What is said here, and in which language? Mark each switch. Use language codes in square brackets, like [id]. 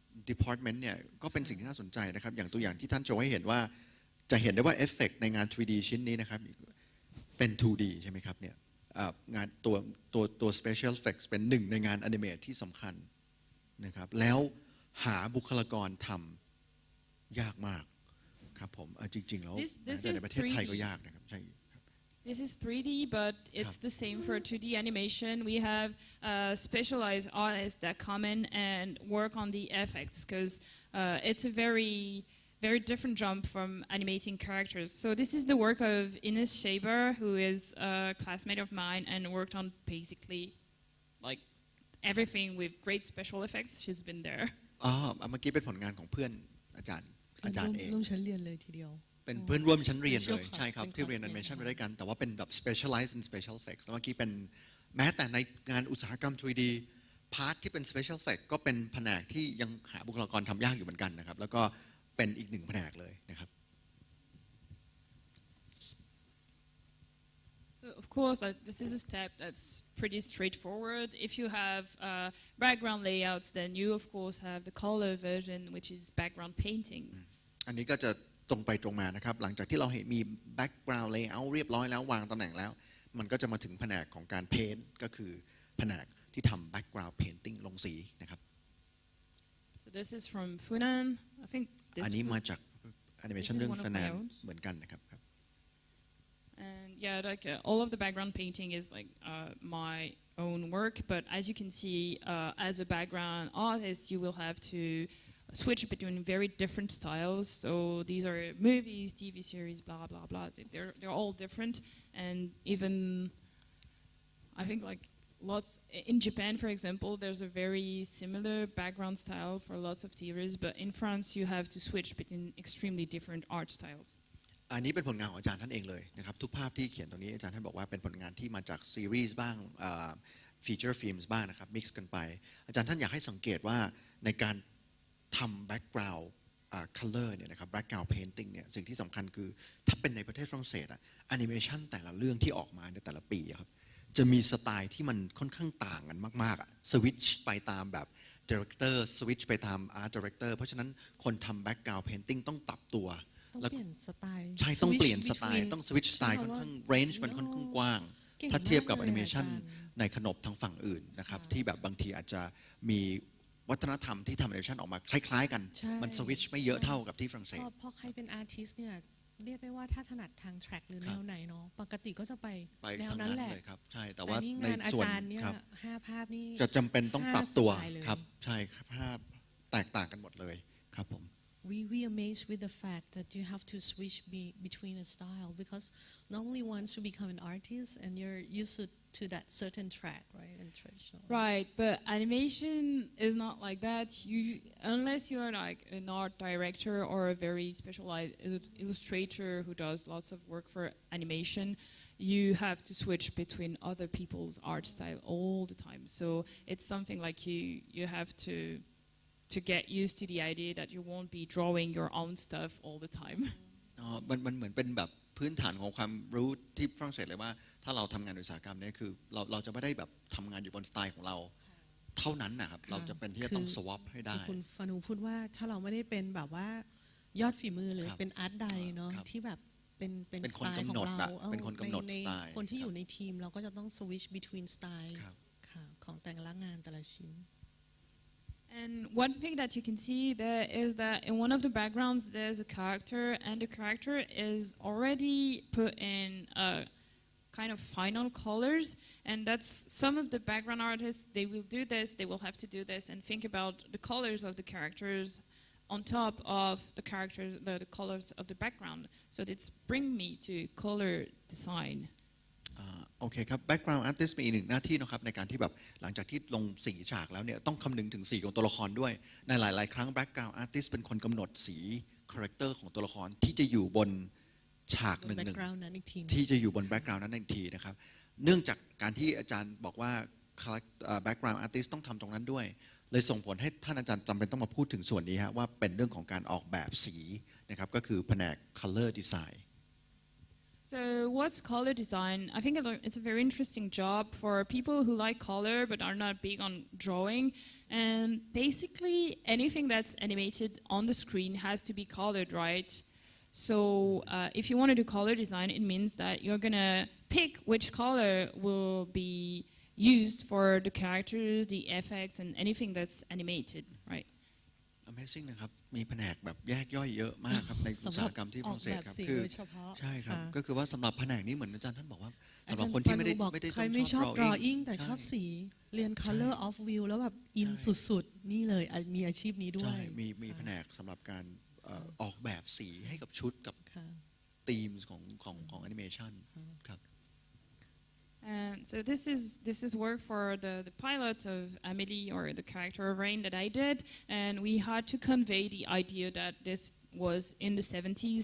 [th] department เนี่ยก็เป็นสิ่งที่น่าสนใจนะครับอย่างตัวอย่างที่ท่านโชว์ให้เห็นว่าจะเห็นได้ว่าเอฟเฟกต์ในงาน 3D ชิ้นนี้นะครับเป็น 2D ใช่ไหมครับเนี่ยงานตัว special effects เป็นหนึ่งในงาน animate ที่สำคัญนะครับแล้วหาบุคลากรทำยากมากครับผมจริงๆแล้วในประเทศไทยก็ยากนะครับใช่ [en] This is 3D, but it's the same for 2D animation. We have specialized artists that come in and work on the effects because it's a very different jump from animating characters. So this is the work of Is Storyboard, who is a classmate of mine and worked on basically like everything with great special effects. She's been there. [th] เมื่อกี้เป็นผลงานของเพื่อนอาจารย์เอง ร่วมชั้นเรียนเลยทีเดียว เป็นเพื่อนร่วมชั้นเรียนเลยใช่ครับที่เรียน animation ไปด้วยกันแต่ว่าเป็นแบบ [en] specialized in special effects [th] แล้วเมื่อกี้เป็นแม้แต่ในงานอุตสาหกรรม 3D พาร์ทที่เป็น special effect ก็เป็นแผนกที่ยังหาบุคลากรทำยากอยู่เหมือนกันนะครับแล้วก็เป็นอีกหนึ่งแผนกเลยนะครับ [en] So of course, this is a step that's pretty straightforward. If you have background layouts, then you of course have the color version, which is background painting. [th] อันนี้ก็จะตรงไปตรงมานะครับหลังจากที่เราเห็นมี background layout เรียบร้อยแล้ววางตำแหน่งแล้วมันก็จะมาถึงแผนกของการ paint ก็คือแผนกที่ทำ background painting ลงสีนะครับ [en] So this is from Funan. I think this [th] อันนี้มาจาก animation เรื่อง Funan เหมือนกันนะครับ [en] And yeah, like all of the background painting is like my own work. But as you can see, as a background artist, you will have to switch between very different styles. So these are movies, TV series, blah blah blah. They're all different, and even I think like lots in Japan, for example, there's a very similar background style for lots of series. But in France, you have to switch between extremely different art styles. [th] อันนี้เป็นผลงานของอาจารย์ท่านเองเลยนะครับทุกภาพที่เขียนตรงนี้อาจารย์ท่านบอกว่าเป็นผลงานที่มาจากซีรีส์บ้างฟีเจอร์ฟิล์มบ้างนะครับมิกซ์กันไปอาจารย์ท่านอยากให้สังเกตว่าในการทำแบ็กกราวด์color เนี่ยนะครับ background painting เนี่ยสิ่งที่สำคัญคือถ้าเป็นในประเทศฝรั่งเศสแอนิเมชันแต่ละเรื่องที่ออกมาในแต่ละปีครับจะมีสไตล์ที่มันค่อนข้างต่างกันมากๆสวิตช์ไปตามแบบ director สวิตช์ไปตาม art director เพราะฉะนั้นคนทำ background painting ต้องปรับตัว ต้องเปลี่ยนสไตล์ ใช่ต้องเปลี่ยนสไตล์ต้องสวิตช์สไตล์ค่อนข้างเรนจ์มันค่อนข้างกว้างถ้าเทียบกับแอนิเมชันในขนบทางฝั่งอื่นนะครับที่แบบบางทีอาจจะมีวัฒนธรรมที่ทำแอนิเมชันออกมาคล้ายๆกันมันสวิตช์ไม่เยอะเท่ากับที่ฝรั่งเศส พอใครเป็นอาร์ติสต์เนี่ยเรียกได้ว่าถ้าถนัดทางแทร็กหรือแนวไหนเนาะปกติก็จะไปแนวนั้นแหละ ครับใช่แต่ว่า ในส่วนเนี่ย5ภาพนี่ จะจำเป็นต้องปรับตัวครับใช่ครับภาพแตกต่างกันหมดเลยครับผม [en] We amazed with the fact that you have to switch between a style because normally once you become an artist and you're used to that certain track, right? And traditional. Right, but animation is not like that. Unless you're like an art director or a very specialized illustrator who does lots of work for animation, you have to switch between other people's art style all the time. So it's something like you have to get used to the idea that you won't be drawing your own stuff all the time. [th] มันเหมือนเป็นแบบพื้นฐานของความรู้ที่ฝรั่งเศสเลยว่าถ้าเราทำงานอุตสาหกรรมเนี่ยคือเราจะไม่ได้แบบทำงานอยู่บนสไตล์ของเราเท่านั้นนะครับเราจะเป็นที่จะต้องสวอปให้ได้ คุณฟานูพูดว่าถ้าเราไม่ได้เป็นแบบว่ายอดฝีมือเลยเป็นอาร์ตไดเนาะที่แบบเป็นสไตล์ของเรา เป็นคนกำหนดสไตล์ คนที่อยู่ในทีมเราก็จะต้อง [en] switch between [th] สไตล์ของแต่ละงานแต่ละชิ้น [en] And one thing that you can see there is that in one of the backgrounds there's a character and the character is already put in a kind of final colors and that's some of the background artists they will do this, they will have to do this and think about the colors of the characters on top of the characters, the colors of the background. So it's bring me to color design. [th] โอเคครับ background artist มีอีกหนึ่งหน้าที่นะครับในการที่แบบหลังจากที่ลงสีฉากแล้วเนี่ยต้องคำนึงถึงสีของตัวละครด้วยในหลายๆครั้ง background artist เป็นคนกำหนดสี character ของตัวละครที่จะอยู่บนฉากหนึ่งที่จะอยู่บน background นั้นอีกทีนะครับเนื่องจากการที่อาจารย์บอกว่า background artist ต้องทำตรงนั้นด้วยเลยส่งผลให้ท่านอาจารย์จำเป็นต้องมาพูดถึงส่วนนี้ฮะว่าเป็นเรื่องของการออกแบบสีนะครับก็คือแผนก color design [en] So what's color design? I think it's a very interesting job for people who like color but are not big on drawing. And basically anything that's animated on the screen has to be colored, right? So if you want to do color design, it means that you're gonna pick which color will be used for the characters, the effects, and anything that's animated, right? [th] Amazing นะครับมีแผนกแบบแยกย่อยเยอะมากครับในอุตสาหกรรมที่ฝรั่งเศสครับคือใช่ครับก็คือว่าสำหรับแผนกนี้เหมือนอาจารย์ท่านบอกว่าสำหรับคนที่ไม่ได้ ใครไม่ชอบ drawing แต่ชอบสีเรียน color of view แล้วแบบอินสุดๆนี่เลยมีอาชีพนี้ด้วย มีแผนกสำหรับการออกแบบสีให้กับชุดกับธีมของแอนิเมชันครับ [en] And so this is work for the pilot of Amélie or the character of Rain that I did, and we had to convey the idea that this was in the 70s.